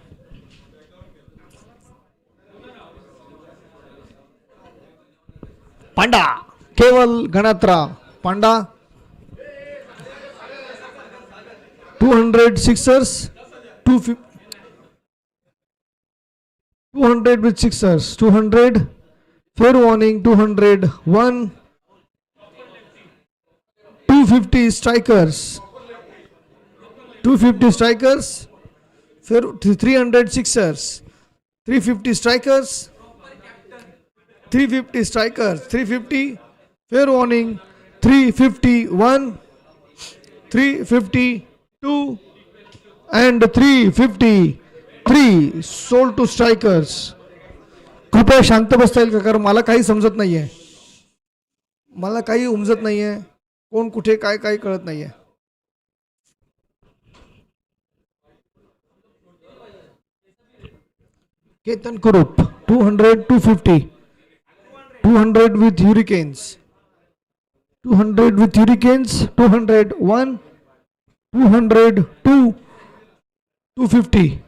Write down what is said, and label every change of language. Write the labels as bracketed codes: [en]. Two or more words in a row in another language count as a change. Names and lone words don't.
[en] Panda, Keval Ganatra, Panda, 200 Sixers, 200 with Sixers, 200 fair warning, 201. 250 strikers, 250 strikers, 300 Sixers, 350 strikers, 350 strikers, 350 fair warning, 351, 352 and 353 sold to strikers. [mr] कृपया शांत बसता येईल का कारण मला काही समजत नाहीये, मला काही उमजत नाहीये, कोण कुठे काय काय कळत नाहीये. [en] Ketan Kurup, 200, 250, 200 with Hurricanes, 200 with Hurricanes. 200, 1, 200, 2, 250.